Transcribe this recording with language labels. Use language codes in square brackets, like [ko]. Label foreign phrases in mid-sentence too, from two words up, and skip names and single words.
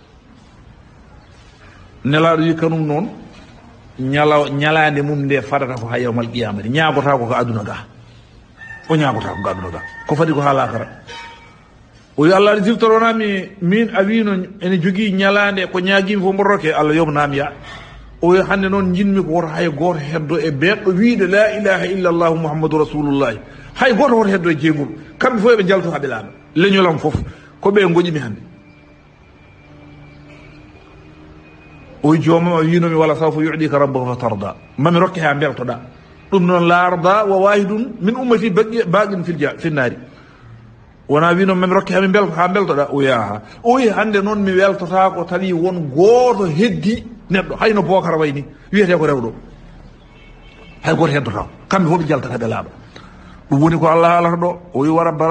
[ff] nelaɗo wi kanum noon ñalande mum nde fadata ko ha [ar] يوم القيامة [ff] ñagota ko aduna ga o ñagota ko aduna ga ko fadi ko ha lakara o wi allah aɗa siftoronami min a wino ene jogii ñalande ko ñaguimi fof mborroke allah yomnami ya o wi hannde noon jinmi ko woto hay goto heddo e beɗɗo wiide [ar] لا إله إلا الله محمد رسول الله [ff] hay goto woto heddo e jeygol kamɓe fof eɓe jalto haɓe laaɓa leñolam fof ko ɓe goƴimi hannde o wi joomam a winomi [ar] ولسوف يعطيك ربك فترضى [ff] mami rokke ha beltoɗa ɗum noon [ar] لا أرضى وواحد من أمتي باق في النار [ff] wona wino mami rokke hami ha beltoɗa o yaha o wi hannde noon mi weltota ko tawi won goto heddi neɗɗo hayno bocara way ni wiyete ko rewɗo hay goto heddota kamɓe fof ɓe jaltata ɓe laaɓa ɗum woni ko allah alata ɗo o wi [ar] وربا